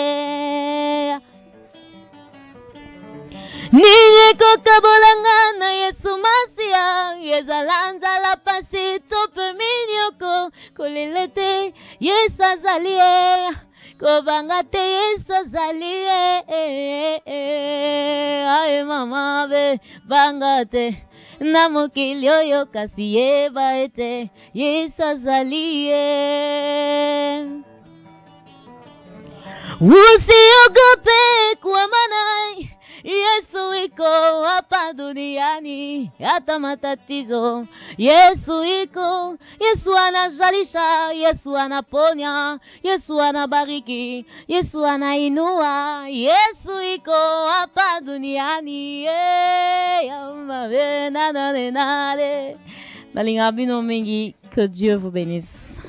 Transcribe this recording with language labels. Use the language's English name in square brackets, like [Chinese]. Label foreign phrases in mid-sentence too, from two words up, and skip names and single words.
[Lingala] Ninye kokabolanga na Yesu Masia, ezala nzala pasi tope minyoko, kolela te Yesu azali, kobanga te Yesu azali. Aye mama be bangate na mokili oyo kasi yeba ete Yesu azali. [Swahili] Usiogope kwa maana Yesu iko hapa duniani, hata matatizo Yesu iko. Yesu anazalisha, Yesu anaponya, Yesu anabariki, Yesu anainua. Yesu iko hapa duniani. [Lingala] Nalinga bino mingi, [French] que Dieu vous bénisse.